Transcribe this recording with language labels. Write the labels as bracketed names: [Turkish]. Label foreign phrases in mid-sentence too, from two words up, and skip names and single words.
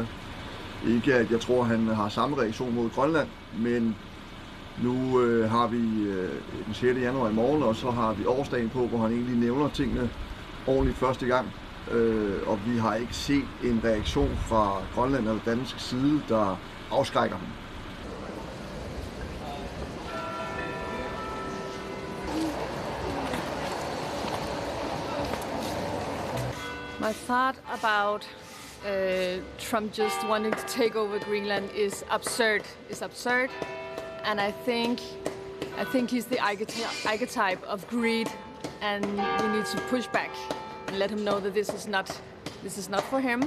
[Danish] Ikke at jeg tror, han har samme reaktion mod Grønland, men nu har vi den 6. januar i morgen, og så har vi årsdagen på, hvor han egentlig nævner tingene ordentligt første gang. Og vi har ikke set en reaktion fra Grønland eller dansk side, der afskrækker dem. [English] My thought about Trump just wanting to take over Greenland is absurd. And I think he's the archetype of greed, and we need to push back and let him know that this is not for him.